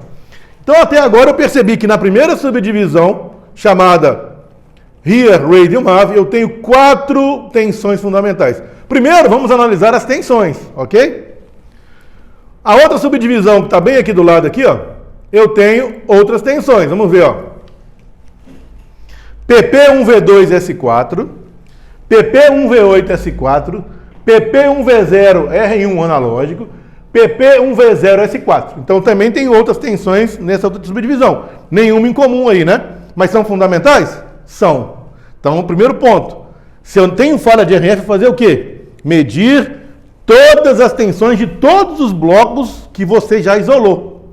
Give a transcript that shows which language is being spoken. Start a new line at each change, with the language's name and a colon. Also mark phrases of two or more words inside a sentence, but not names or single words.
Portuguese: Então até agora eu percebi que na primeira subdivisão, chamada Rear Radial MAV, eu tenho 4 tensões fundamentais. Primeiro, vamos analisar as tensões, ok? A outra subdivisão que está bem aqui do lado aqui, ó, eu tenho outras tensões. Vamos ver, ó. PP1V2S4, PP1V8S4, PP1V0 R1 analógico, PP1V0S4. Então também tem outras tensões nessa outra subdivisão. Nenhuma em comum aí, né? Mas são fundamentais? São. Então, o primeiro ponto. Se eu tenho falha de RF, fazer o quê? Medir todas as tensões de todos os blocos que você já isolou.